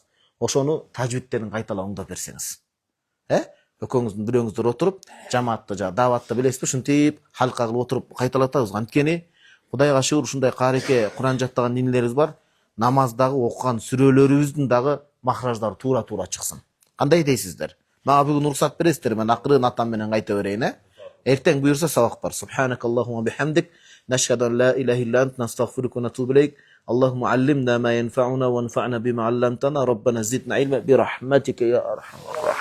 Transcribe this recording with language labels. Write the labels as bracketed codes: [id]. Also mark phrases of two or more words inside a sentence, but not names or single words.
[ky] Ошону тажвидтерин кайталап оңдоп берсеңиз. Экөөңүздүн бирөөңүздөр отуруп, жамаатта жа даватта билесизби, ушинтип халка кылып отуруп кайталатабыз. Анткени Кудайга шүгүр ушундай карыке Куран жаттаган нинелерибиз бар. Намаздагы окуган сүрөлөрүбүздүн дагы махраждары туура чыксын. Кандай дейсиздер? Мага бүгүн уруксат бересиздер, мен акырын атам менен кайта берейин, Эртең буйрса сабак бар. [ar] سبحانك اللهم وبحمدك نشهد أن لا إله إلا أنت نستغفرك ونتوب إليك. اللهم علمنا ما ينفعنا وانفعنا بما علمتنا, ربنا زدنا علما برحمتك يا أرحم الراحمين.